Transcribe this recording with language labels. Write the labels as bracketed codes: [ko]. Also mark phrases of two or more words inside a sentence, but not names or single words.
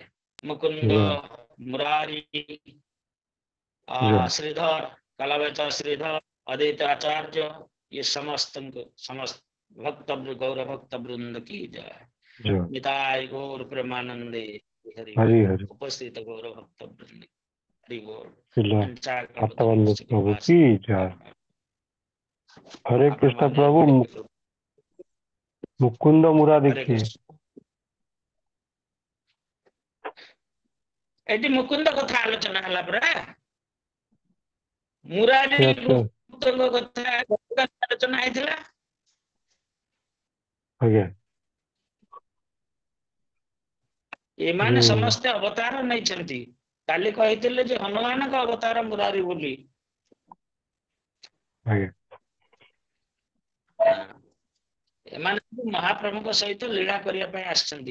[hi] मुकुंद मुरारी श्रीधर कलावचा श्रीधर अद्वैत आचार्य ये समस्त भक्त गौर भक्त वृंद की जय। निताय गौर प्रेमानंदे हरि हरि उपस्थित गौर भक्त वृंद हरि बोल। प्रभु की जय। हरे कृष्ण प्रभु मुकुंद मुरारी की [or] ଏଟି ମୁକୁନ୍ଦ କଥା ଆଲୋଚନା ହଲା ପରା ମୁରାରୀ କଥା ଆଲୋଚନା ଆଇଥିଲା ଆଜ୍ଞା ଏମାନେ ଯୋଉ ସମସ୍ତେ ଅବତାର ନେଇଛନ୍ତି। କାଲି କହିଥିଲେ ଯେ ହନୁମାନଙ୍କ ଅବତାର ମୁରାରୀ ବୋଲି। ଆଜ୍ଞା ହଁ, ଏମାନେ ସବୁ ମହାପ୍ରଭୁଙ୍କ ସହିତ ଲୀଳା କରିବା ପାଇଁ ଆସିଛନ୍ତି।